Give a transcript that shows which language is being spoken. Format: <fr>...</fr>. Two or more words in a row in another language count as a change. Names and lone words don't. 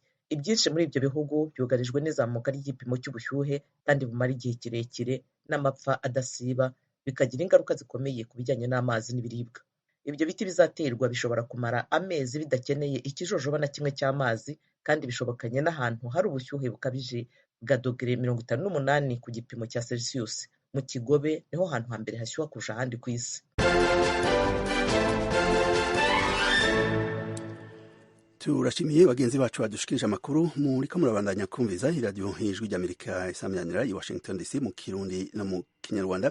<rw>Ibyinshi muri ibyo bihugu byugarijwe n'izamuka ry'igipimo cy'ubushyuhe kandi bumara igihe kirekire n'amapfa adasiba, bikagira ingaruka zikomeye ku bijyanye n'amazi n'ibiribwa. Ibyo biti bizaterwa bishobora kumara amezi bidakeneye ikijojoba na kimwe cy'amazi, kandi bishobokanye n'ahantu hari ubushyuhe bukabije bwa dogere 58 ku gipimo cya Celsius.</rw> <rn>Mu Kigobe niho hantu hambere hashyuha kurusha ahandi ku isi. Turashimiye bagenzi bacu badushikirije amakuru muriko murabandanya kumviza iradiyo Ijwi ry'Amerika isaminanira i Washington DC mu Kirundi no mu Kinyarwanda.</rn>